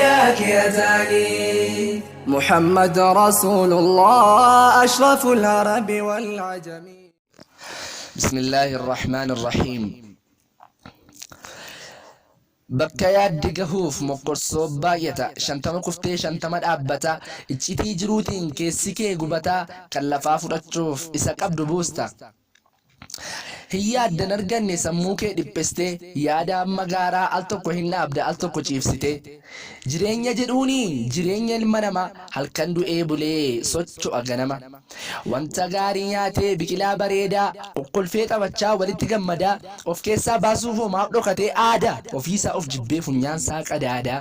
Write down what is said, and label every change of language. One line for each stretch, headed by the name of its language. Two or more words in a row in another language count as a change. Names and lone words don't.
Arabic: يا تاني محمد رسول الله أشرف العرب والعجم. بسم الله الرحمن الرحيم.
Oromo: bakka yaaddi gahuuf moqqorsoo baay'ata shantama kuftee shantama dhaabbata iccitii jiruutiin keessi kee gubata kan lafaa fudhachuuf isa qabdu buusta. hin yaaddan arganne sammuu kee dhiphistee yaada amma gaaraa al tokko hin dhaabda al tokko ciibsite jireenya jedhuuni jireenya ilma namaa halkan du'ee bulee socho'a ganama wanta gaarii nyaatee biqilaa bareedaa qulqulfee taphachaa walitti gammadaa of keessaa baasuuf homaaf dhokatee aadaa ofiisaa of jibbee funyaansaa qadaadaa.